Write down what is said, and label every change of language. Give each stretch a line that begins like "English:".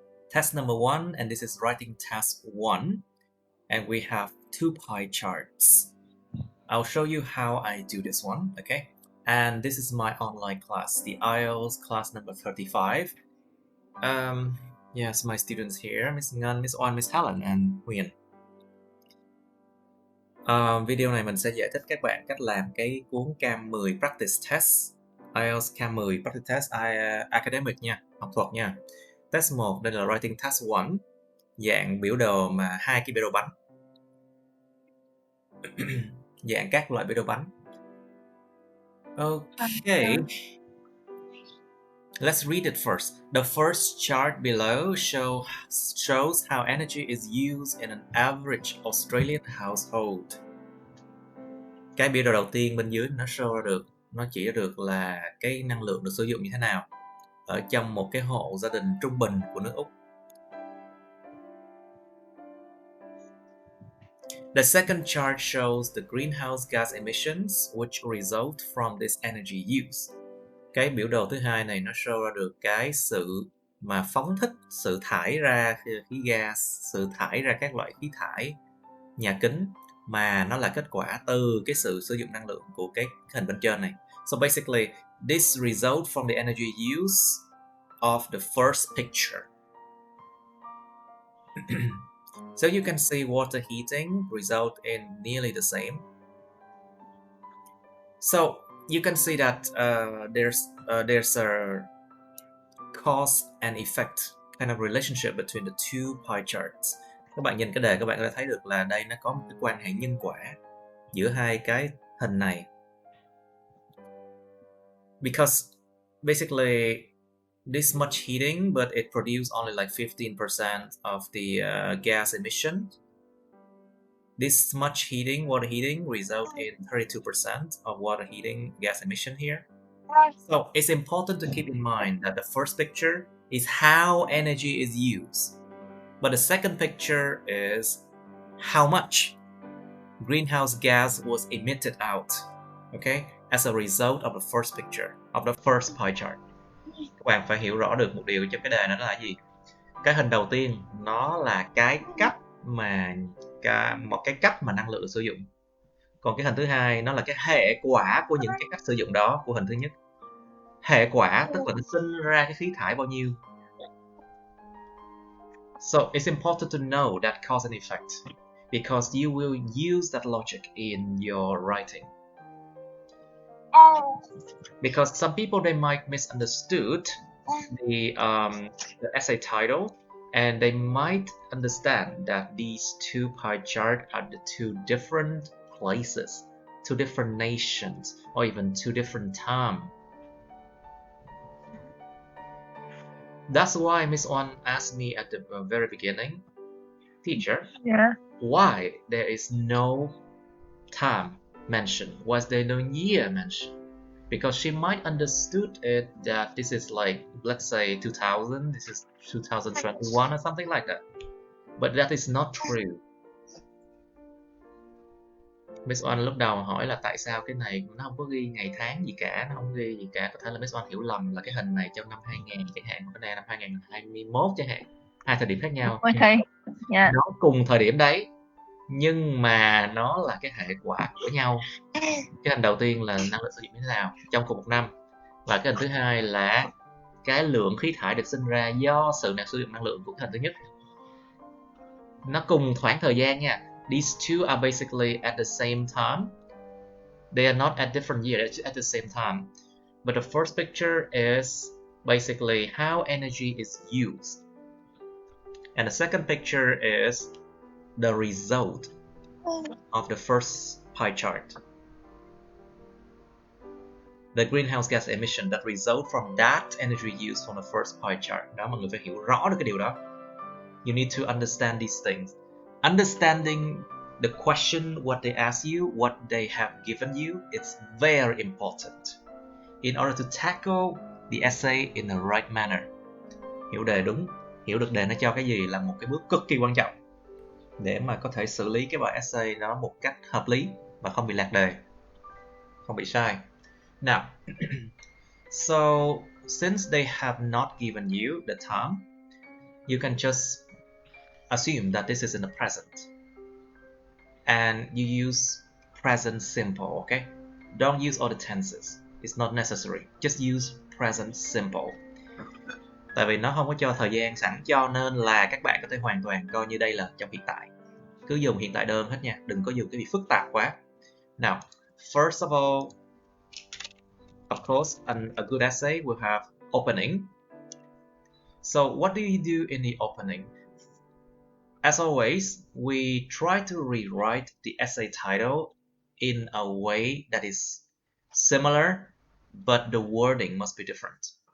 English: Test number 1, and this is writing task 1. And we have 2 pie charts. I'll show you how I do this one, okay? And this is my online class, the IELTS class number 35. Yes, my students here, Miss Ngân, Miss Oan, Miss Helen, and Quyền.
Vietnamese: Video này mình sẽ giải thích các bạn cách làm cái cuốn Cam 10 Practice Test, IELTS Cam 10 Practice Test Academic nha, học thuật nha. Test 1, đây là Writing Task 1, dạng biểu đồ mà hai cái biểu đồ bánh. Dạng các loại biểu đồ bánh.
English: Okay. Let's read it first. The first chart below shows how energy is used in an average Australian household.
Vietnamese: Cái biểu đồ đầu tiên bên dưới nó show ra được, nó chỉ ra được là cái năng lượng được sử dụng như thế nào ở trong một cái hộ gia đình trung bình của nước Úc.
English: The second chart shows the greenhouse gas emissions which result from this energy use.
Vietnamese: Cái biểu đồ thứ hai này nó show ra được cái sự mà phóng thích, sự thải ra khí gas, sự thải ra các loại khí thải nhà kính mà nó là kết quả từ cái sự sử dụng năng lượng của cái hình bên trên này.
English: So basically, this result from the energy use of the first picture. So you can see water heating result in nearly the same. So you can see that there's a cause and effect kind of relationship between the two pie charts.
Vietnamese: Các bạn nhìn cái đề, các bạn có thể thấy được là đây nó có một cái quan hệ nhân quả giữa hai cái hình này.
English: Because basically this much heating, but it produced only like 15% of the gas emission. This much heating, water heating, result in 32% of water heating gas emission here. So it's important to keep in mind that the first picture is how energy is used, but the second picture is how much greenhouse gas was emitted out, okay, as a result of the first picture, of the first pie chart.
Vietnamese: Các bạn phải hiểu rõ được một điều trong cái đề này, đó là gì? Cái hình đầu tiên nó là cái cách mà một cái cách mà năng lượng được sử dụng. Còn cái hình thứ hai nó là cái hệ quả của những cái cách sử dụng đó của hình thứ nhất. Hệ quả tức là nó sinh ra cái khí thải bao nhiêu.
English: So it's important to know that cause and effect because you will use that logic in your writing. Because some people, they might misunderstood the essay title, and they might understand that these two pie charts are the two different places, two different nations, or even two different time. That's why Miss Oan asked me at the very beginning, teacher, why there is no time mentioned? Why is there no year mentioned? Because she might understood it that this is like, let's say 2000, this is 2021 or something like that. But that is not true.
Vietnamese: Miss Oan lúc đầu hỏi là tại sao cái này nó không có ghi ngày tháng gì cả, nó không ghi gì cả. Có thể là Miss Oan hiểu lầm là cái hình này trong năm 2000 chẳng hạn, cái này năm 2021 chẳng hạn. Hai thời điểm khác nhau.
English: Okay. Yeah.
Vietnamese: Nó cùng thời điểm đấy, nhưng mà nó là cái hệ quả của nhau. Cái hình đầu tiên là năng lượng sử dụng như thế nào trong cùng một năm, và cái hình thứ hai là cái lượng khí thải được sinh ra do sự sử dụng năng lượng của cái hình thứ nhất. Nó cùng khoảng thời gian nha.
English: These two are basically at the same time. They are not at different years, at the same time. But the first picture is basically how energy is used. And the second picture is the result of the first pie chart. The greenhouse gas emission that result from that energy used from the first pie chart.
Vietnamese: Đó, mọi người phải hiểu rõ được cái điều đó.
English: You need to understand these things. Understanding the question, what they ask you, what they have given you, it's very important in order to tackle the essay in the right manner.
Vietnamese: Hiểu đề đúng hiểu được đề nó cho cái gì là một cái bước cực kỳ quan trọng để mà có thể xử lý cái bài essay nó một cách hợp lý và không bị lạc đề, không bị sai.
English: Now, so since they have not given you the time, you can just assume that this is in the present. And you use present simple, okay? Don't use all the tenses. It's not necessary. Just use present simple.
Vietnamese: Tại vì nó không có cho thời gian sẵn, cho nên là các bạn có thể hoàn toàn coi như đây là trong hiện tại. Cứ dùng hiện tại đơn hết nha, đừng có dùng cái gì phức tạp quá.
English: Now, first of all, of course, a good essay will have opening. So what do you do in the opening? As always, we try to rewrite the essay title in a way that is similar, but the wording must be different.